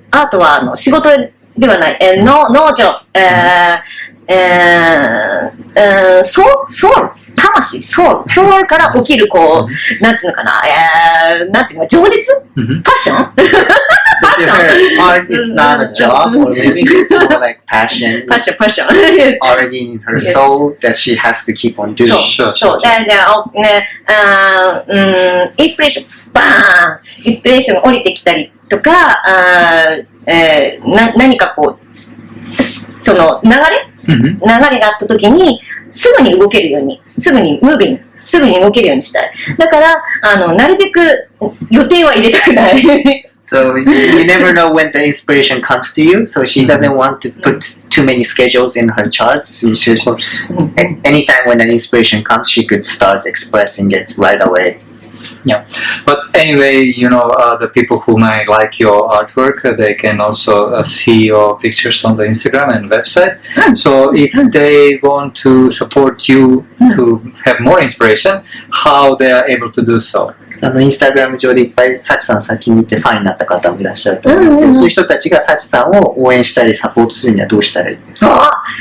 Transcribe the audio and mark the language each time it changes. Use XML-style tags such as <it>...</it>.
<ja>アートは仕事ではない、農場、ソウル、魂、ソウルから起きる、こう、なんていうのかな、なんていうの、情熱、パッション</ja> <en>So to her, art is not a job or living, it's more like passion. passion. Already in her soul that she has to keep on doing.</en> <ja>そう。インスピレーション、バーンインスピレーション降りてきたりとか、何かこう、その流れがあった時に、すぐに動けるように、すぐに動けるようにしたい。だから、なるべく予定は入れたくない。</ja> <en>So you never know when the inspiration comes to you. So she doesn't want to put too many schedules in her charts. Anytime when an inspiration comes, she could start expressing it right away. Yeah, but anyway, the people who might like your artwork, they can also see your pictures on the Instagram and website. So if they want to support you to have more inspiration, how they are able to do so?</en> <ja>インスタグラム上でいっぱいサチさん先見てファンになった方もいらっしゃると思うんですけど、そういう人たちがサチさんを応援したりサポートするにはどうしたらいいですか？</ja>